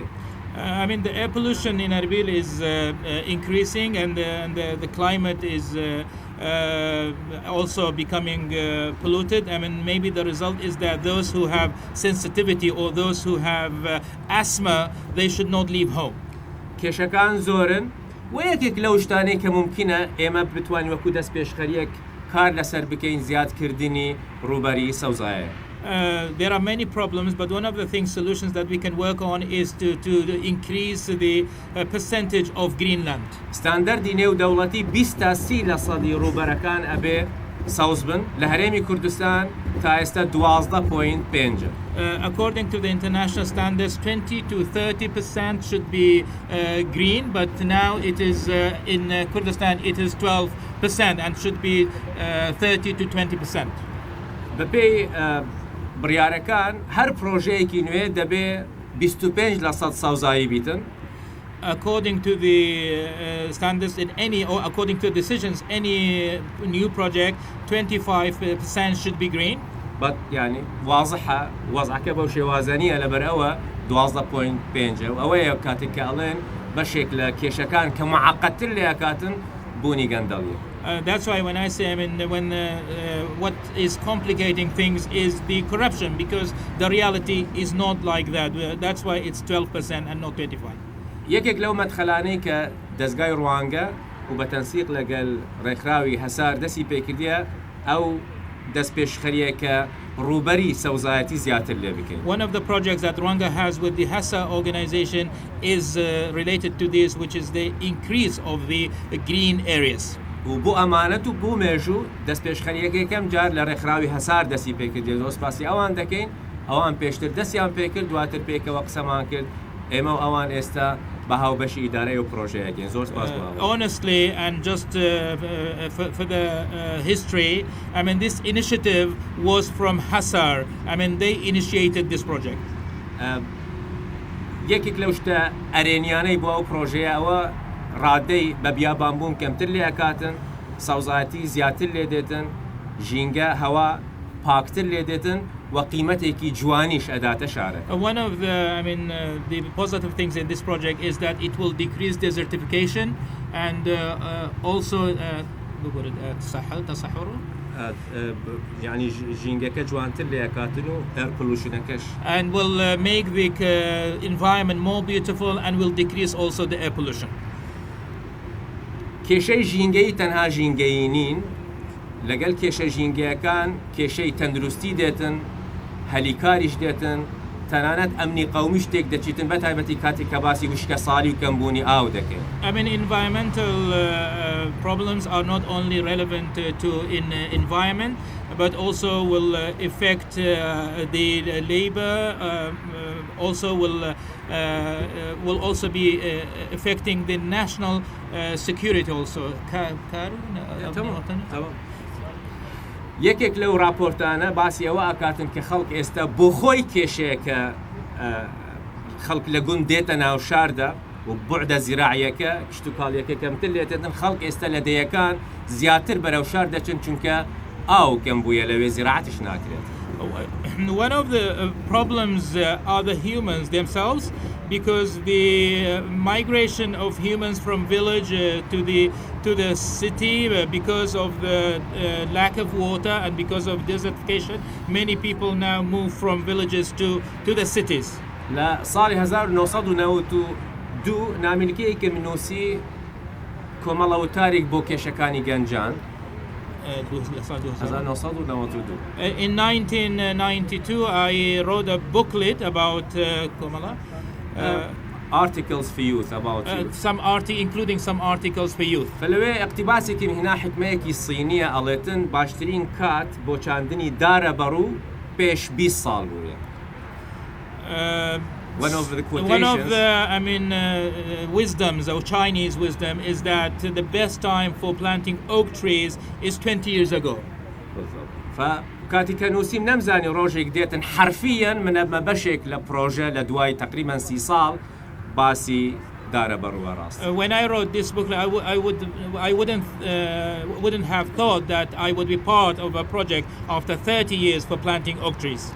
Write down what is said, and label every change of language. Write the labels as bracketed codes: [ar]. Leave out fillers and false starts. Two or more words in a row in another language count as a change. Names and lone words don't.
[en] I mean, the air pollution in Erbil is increasing and the climate is also becoming polluted. I mean, maybe the result is that those who have sensitivity or those who have asthma, they should not leave home. [ckb] کێشەکان زۆرن و یەکێک لەو شتانەی کە ممکنە ئێمە بتوانین وەکو دەست پێشخەریەک کار لەسەر بکەین زیادکردنی ڕووبەری سەوزایە. [en] There are many problems, but one of the solutions that we can work on is to increase the percentage of Greenland. [ckb] ستاندەردی نێودەوڵەتی 20% ڕووبەرەکان ئەبێ سەوز بن لە هەرێمی کوردستان تا ئێستا 12.5. [en] According to the international standards, 20 to 30% should be green, but now it is in Kurdistan it is 12% and should be 30 to 20%. [ckb] بەپێی بڕیارەکان هەر پرۆژەیەکی نوێ دەبێ 25% سەوزایی بیتن. [en] According to the standards in any, or according to decisions, any new project, 25% should be green. [ckb] But [ar] يعني واضحة وضعك [ckb] بو شێوازانیە لەبەر ئەوە 12.5 و ئەوەیە کاتێک کە ئەڵێن بەشێک لە کێشەکان کە معقدتر لێ ئەکاتن بوونی گەندەڵی. [en] That's why when I say, what is complicating things is the corruption, because the reality is not like that. That's why it's 12% and not 25%. [ckb] یەکێک لەو مەدخەلانەی کە دەزگای روانگە و بە تەنسیق لەگەڵ رێکخراوی هەسار دەستی پێکردیە ئەو دەستپێشخەریە کە ڕوبەری سەوزایەتی زیاتر لێ بکەین. [en] One of the projects that Rwanda has with the HASA organization is related to this, which is the increase of the green areas. [ckb] و بۆ ئەمانەت و بۆ مێژوو دەستپێشخەریەکەکەم جار لە رێکخراوی هەسار دەستی پێکردێ دۆسپاسی ئەوان دەکەین ئەوان پێشتر دەستیان پێکرد دواتر پێکەوە قسەمان کرد ئێمە و ئەوان ئێستا بە هاوبەشی ئیدارەی و پڕۆژەیەکین زۆر سپاس بۆ. [en] Honestly, and just for the history, this initiative was from Hăsar. They initiated this project. [ckb] یەکێک لەو شتە ئەرێنیانەی بۆ ئەو پڕۆژەیە ئەوە ڕادەی بە بیابانبوون کەمتر لێ ئەکاتن، سەوزایەتی زیاتر لێ دێتن، ژینگە هەوا پاکتر لێ دێتن و قیمەتێکی جوانیش ئەداتە شارە. [en] One of the positive things in this project is that it will decrease desertification and also [ckb] يعني ژینگەکە جوانتر لێ ئەکاتن و [en] air pollution [ckb] ەکەش. [en] And will make the environment more beautiful and will decrease also the air pollution. [ckb] کێشەی ژینگەی تەنها ژینگەیی نین، لەگەڵ کێشە ژینگەیەکان کێشەی تەندروستی دێتن، هەلیکاریش دێتن، تەنانەت ئەمنی قەومی شتێک دەچیتن بە تایبەتی کاتێک کە باسی وشکە ساڵی و کەمبوونی ئاو دەکەین. [en] Environmental problems are not only relevant to environment, but also will affect the labor, also will also be affecting the national security also. [ckb] یەکێک لەو راپۆرتانە باسی ئەوە ئاکاتن کە خەڵک ئێستا بۆ خۆی کێشەیەکە خەڵک لە گوند دێتە ناو شاردا و بوعدە زیراعیەکە کشتوکاڵیەکە کەمتر لێتێتن خەڵک ئێستا لە دەیەکان زیاتر بەرەو شار دەچن چونکە ئاو کەم بووە لەوێ زیراعەتیش ناکرێت. [en] One of the problems are the humans themselves, because the migration of humans from village to the city, because of the lack of water and because of desertification, many people now move from villages to the cities. [ckb] لە ساڵی 1992 نامینکەیەکی من نووسی کۆمەڵە وتارێک بۆ کێشەکانی گەنجان. [en] In 1992, I wrote a booklet about articles for youth, about youth. Including some articles for youth. [ckb] فلوێ اقتباسێکی هنا حکمەیەکی صینیە ئەڵێتن باشترین کات بۆ چاندنی داربەڕوو پێش 20 ساڵ بووە. [en] One of the wisdoms or Chinese wisdom is that the best time for planting oak trees is 20 years ago. [ckb] فكاتي كنوسيم نمزاني روجيك ديتن حرفيا من بشك لبروجه لدواي تقريبا 6 سال باسي داربەڕووە راست. [en] When I wrote this book, I wouldn't have thought that I would be part of a project after 30 years for planting oak trees.